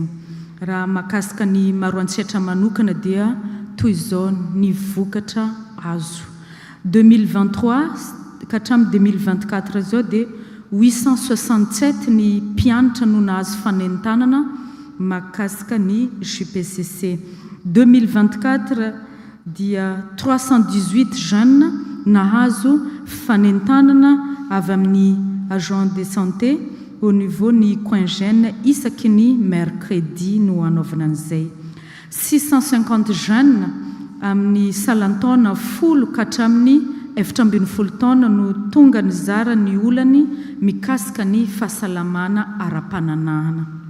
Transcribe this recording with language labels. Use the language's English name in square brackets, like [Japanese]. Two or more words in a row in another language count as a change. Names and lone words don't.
[Malagasy] Raha mahakasika ny maro antsetra manokana dia toy izao ny vokatra azo 2023 ka hatramin'ny 2024 zao dia 867 ny mpianatra no nahazo fanentanana mahakasika ny JPCC. 2024 dia 318 jeunes nahazo fanentanana avy amin'ny [French] agent de santé au niveau [Malagasy] ny Coingène isaky ny mercredi no anaovana an'izay. 650 jeunes amin'ny salantaona 10 ka hatramin'ny 7 taona no tonga ny zara ny olany mikasika ny fahasalamana ara-pananahana.